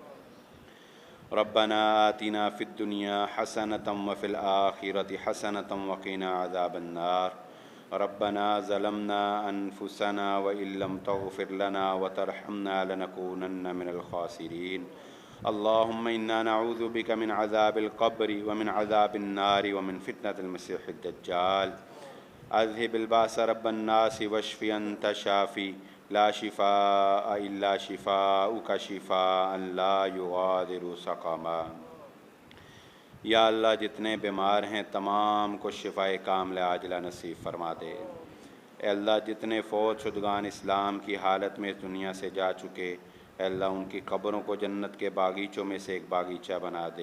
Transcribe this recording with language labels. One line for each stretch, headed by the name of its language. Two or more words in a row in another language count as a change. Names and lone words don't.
Arabic: ربنا آتنا في الدنيا حسنة وفي الآخرة حسنة وقنا عذاب النار. ربنا ظلمنا أنفسنا وإن لم تغفر لنا وترحمنا لنكونن من الخاسرين. اللهم إنا نعوذ بك من عذاب القبر ومن عذاب النار ومن فتنة المسيح الدجال. أذهب البأس رب الناس واشف أنت الشافي لا شفاء إلا شفاؤك شفاء لا يغادر سقما.
Urdu: یا اللہ، جتنے بیمار ہیں تمام کو شفائے کامل عاجلہ نصیب فرما دے. اے اللہ، جتنے فوت شدگان اسلام کی حالت میں دنیا سے جا چکے، اے اللہ ان کی قبروں کو جنت کے باغیچوں میں سے ایک باغیچہ بنا دے.